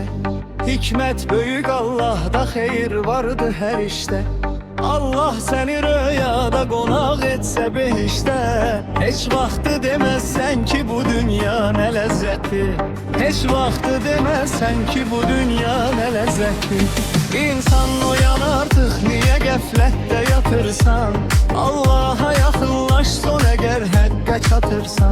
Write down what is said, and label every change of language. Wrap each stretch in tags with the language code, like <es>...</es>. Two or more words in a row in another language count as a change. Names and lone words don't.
<tr>Hikmet büyük, Allah'da xeyir vardı her işte.</tr> <az>Allah seni rüyada qonaq etsə behişdə. Heç vaxtı deməzsən ki bu dünya nə ləzzətdir. Heç vaxtı deməzsən ki bu dünya nə ləzzətdir. İnsan uyan artıq, niyə qəflətdə yatırsan? Allah'a yaxınlaş son əgər həqqə çatırsan.</az>